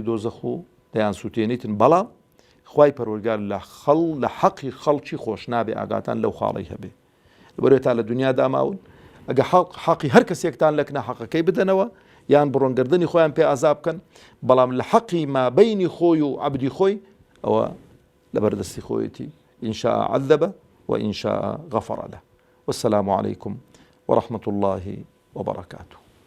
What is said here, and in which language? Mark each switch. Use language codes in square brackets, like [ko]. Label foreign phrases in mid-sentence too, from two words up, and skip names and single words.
[ckb] دۆزەخ و دەیان سووتێنیتن بەڵام خوای پەروەردگار لە حەقی خەڵکی خۆش نابێ ئاگاتان لەو خاڵی هەبێ لەبەرەوەی تا لە دنیا داماون ئەگە حەقی هەر کەسێکتان لە ناحەقەکەی بدەنەوە یان بڕۆنگردنی خۆیان پێ ئازاب بکەن بەڵام لە حەقی مابەینی خۆی و عەبدی خۆی ئەوە لەبەردەستی خۆیەتی [ar] إن شاء عذب وإن شاء غفر له والسلام عليكم ورحمة الله وبركاته.